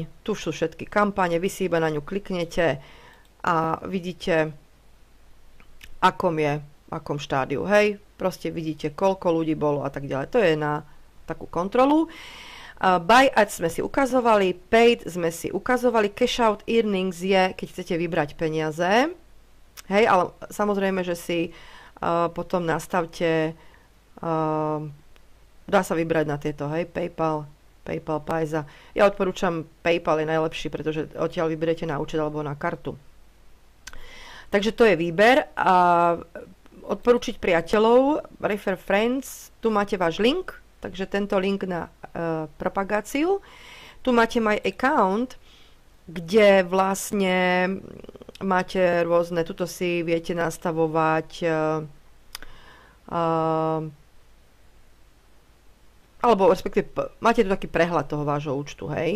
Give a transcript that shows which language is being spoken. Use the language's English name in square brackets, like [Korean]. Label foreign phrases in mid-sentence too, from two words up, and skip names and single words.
[Slovak] Tu sú všetky kampane, vy si iba na ňu kliknete a vidíte, akom štádiu, hej, proste vidíte, koľko ľudí bolo a tak ďalej. To je na takú kontrolu. [English] Buy ads [Slovak] sme si ukazovali, paid sme si ukazovali, [English] cash out earnings [Slovak] je, keď chcete vybrať peniaze, hej, ale samozrejme, že si potom nastavte, dá sa vybrať na tieto, hej, PayPal, Payza. Ja odporúčam PayPal je najlepší, pretože odtiaľ vyberiete na účet alebo na kartu. Takže to je výber a odporúčiť priateľov, [English] refer friends, [Slovak] tu máte váš link, takže tento link na propagáciu. Tu máte [English] my account, [Slovak] kde vlastne máte rôzne, tuto si viete nastavovať alebo respektíve máte tu taký prehľad toho vášho účtu, hej.